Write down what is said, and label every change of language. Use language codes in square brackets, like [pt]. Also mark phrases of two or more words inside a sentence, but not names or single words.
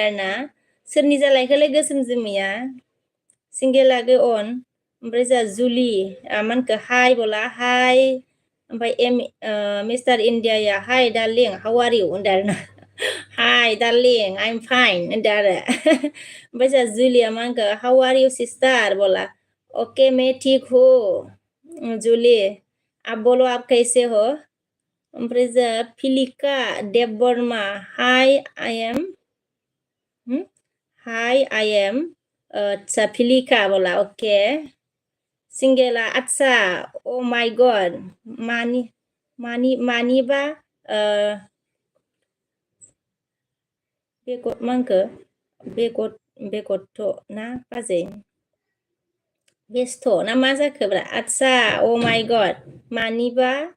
[brx] आरोना सोरनि जालायखोलाय गोसोम जोमैया सिंगेल आगै अन ओमफ्राय जोंहा जुलि मा होनखो हाय बोला हाय ओमफ्राय मिस्टार इण्डियाया [en] Hi darling how are you [brx] होनदों आरोना [en] Hi darling I am fine [brx] होनदों आरो ओमफ्राय जोंहा जुलिया मा होनखो [en] how are you sister [hi] बोला ओके मैं ठीक हूँ जुलि आप बोलो आप कैसे हो [brx] ओमफ्राय जोंहा फिलिका देब बर्मा [en] Hi I [brx] एम आदसा फिलिका बोला ओके सिंगेला आदसा [en] Oh my God [brx] मानिबा बेगत मा होनखो बेगत ना बाजै बेस्थ' ना मा जाखोब्रा आदसा [en] Oh my God [brx] मानिबा